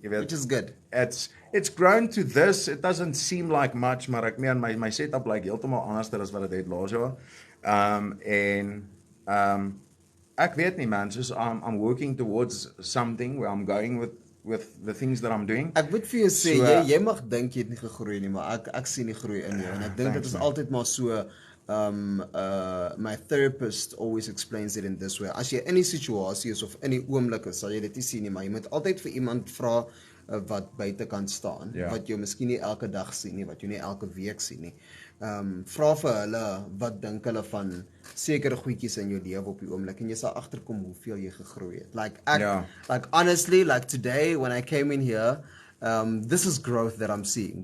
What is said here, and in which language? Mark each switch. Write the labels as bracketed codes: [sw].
[en] Which is good. It's grown to this. It doesn't seem like much, [af] maar ek meen my setup like heeltemal anders as wat dit het laas jaar. Ek weet nie man, soos [en] I'm working towards something where I'm going with the things that I'm doing. [af] Ek moet vir jou sê, jy mag dink jy het nie gegroei nie, maar ek sien die groei in jou en ek dink dit is altyd maar so. [en] My therapist always explains it in this way. [af] As jy in die situasie is of in die oomblik is, sal jy dit nie sien nie, maar jy moet altyd vir iemand vra wat buitekant staan, wat jy miskien nie elke dag sien nie, wat jy nie elke week sien nie. Vra vir hulle wat dink hulle van sekere goedjies in jou lewe op die oomblik en jy sal agterkom hoeveel jy gegroei het. [en] Like honestly, like today when I came in here, this is growth that I'm seeing.